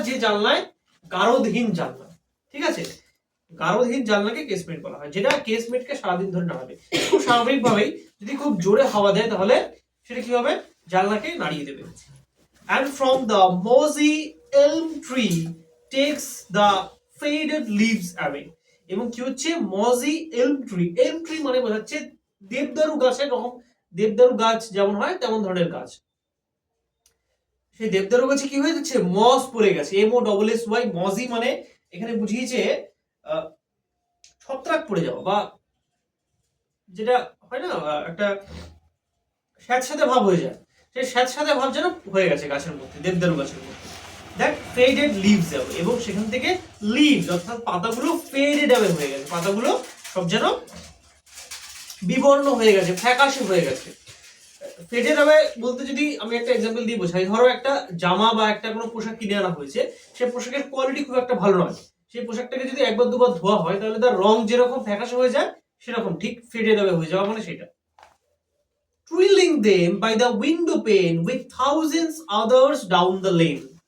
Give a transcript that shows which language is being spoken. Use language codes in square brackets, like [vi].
[bn] যে জানলায় গারদহীন জানলা, ঠিক আছে, গারদহীন জানলাকে কেসমেট বলা হয়, যেটা কেসমেটকে সারাদিন ধরে নাড়াবে। খুব স্বাভাবিকভাবেই যদি খুব জোরে হাওয়া দেয় তাহলে সেটা কি হবে? জানলাকে নাড়িয়ে দেবে। [en] And from the mossy elm tree takes the faded leaves away. [bn] এবং কি হচ্ছে? মজি এলম ট্রি। এলম ট্রি মানে বোঝাচ্ছে দেবদারু গাছের রকম, দেবদারু গাছ যেমন হয় তেমন ধরনের গাছ। সেই দেবদারু গাছে কি হয়ে যাচ্ছে? মস পড়ে গেছে। MOSSY। মজি মানে এখানে বুঝিয়েছে ছত্রাক পড়ে যাওয়া, বা যেটা হয় না একটা স্যাঁতস্যাঁতে ভাব হয়ে যায়, সেই স্যাঁতস্যাঁতে ভাব যেন হয়ে গেছে গাছের মধ্যে, দেবদারু গাছের মধ্যে। [en] That faded leaves away. [bn] এবং সেখান থেকে লিভস অর্থাৎ পাতাগুলো ফেডেড অ্যাওয়ে হয়ে গেছে, পাতাগুলো সব যেন বিবর্ণ হয়ে গেছে, ফ্যাকাশে হয়ে গেছে। ফেডেড অ্যাওয়ে বলতে যদি আমি একটা এক্সাম্পল দিয়ে বোঝাই, ধরো একটা জামা বা একটা কোনো পোশাক কিনে আনা হয়েছে, সেই পোশাকের কোয়ালিটি খুব একটা ভালো নয়, সেই পোশাকটাকে যদি একবার দুবার ধোয়া হয় তাহলে তার রং যেরকম ফ্যাকাশে হয়ে যায় সেরকম ঠিক ফেডেড অ্যাওয়ে হয়ে যাওয়া মানে সেটা। [en] Twirling them by the window pane with thousands others down the lane.